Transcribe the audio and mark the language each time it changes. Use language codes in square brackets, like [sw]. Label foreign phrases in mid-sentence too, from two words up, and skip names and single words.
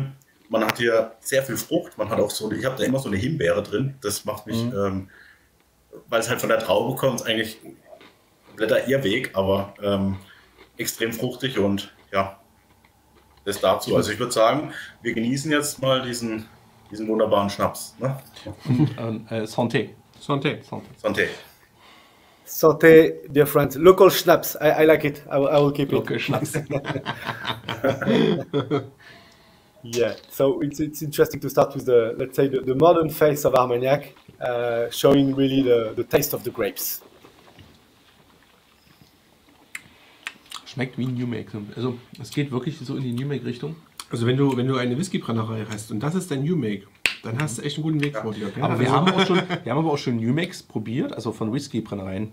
[de] Man hat hier sehr viel Frucht, man hat auch so, ich habe da immer so eine Himbeere drin, das macht mich, weil es halt von der Traube kommt, eigentlich kompletter Irrweg, aber extrem fruchtig und ja, das dazu. Also ich würde sagen, wir genießen jetzt mal diesen wunderbaren Schnaps. Ne? Santé. Santé. Santé. Santé, [en] dear friends. Local schnapps. I like it. I will keep it. Local Schnaps. Yeah. So it's interesting to start with let's say the modern face of Armagnac, showing really the taste of the grapes. [de] Schmeckt wie ein [en] New Make. [de] Also es geht wirklich so in die [en] New Make [de] Richtung. Also wenn du eine Whiskybrennerei hast und das ist dein [en] New Make, [de] dann hast du echt einen guten Weg vor dir. Okay? Aber wir haben aber auch schon [en] New Makes [de] probiert, also von Whisky-Brennereien.